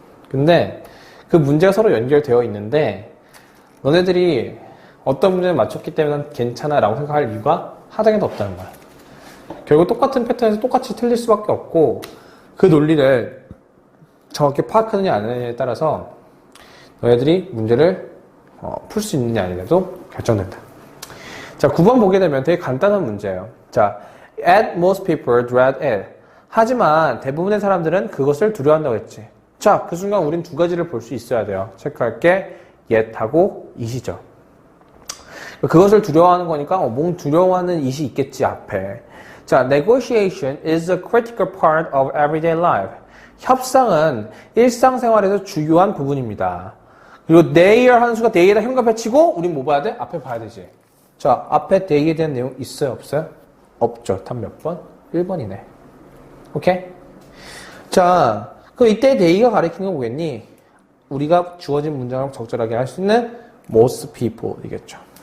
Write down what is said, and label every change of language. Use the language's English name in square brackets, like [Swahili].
[Korean] 근데 그 문제가 서로 연결되어 있는데 너네들이 어떤 문제를 맞췄기 때문에 괜찮아 라고 생각할 이유가 하등에도 없다는 거야. 결국 똑같은 패턴에서 똑같이 틀릴 수밖에 없고 그 논리를 정확히 파악하느냐 안 하느냐에 따라서 너희들이 문제를 풀 수 있느냐 아니냐도 결정된다. 자, 9번 보게 되면 되게 간단한 문제예요. [English] 자, Yet most people dread it. [Korean] 하지만 대부분의 사람들은 그것을 두려워한다고 했지. 자, 그 순간 우린 두 가지를 볼 수 있어야 돼요. 체크할게. yet하고 it이죠. 그것을 두려워하는 거니까 뭔 두려워하는 it이 있겠지 앞에. [English] 자, negotiation is a critical part of everyday life. [Korean] 협상은 일상생활에서 중요한 부분입니다. 그리고 their 하는 수가 they에다 현관에 치고 우린 뭐 봐야 돼? 앞에 봐야 되지. 자, 앞에 they에 대한 내용 있어요? 없어요? 없죠. 답 몇 번? 1번이네. 오케이? 자, 그럼 이때 they가 가리키는 건 뭐겠니? 우리가 주어진 문장을 적절하게 할 수 있는 [English] most people [Korean] 이겠죠.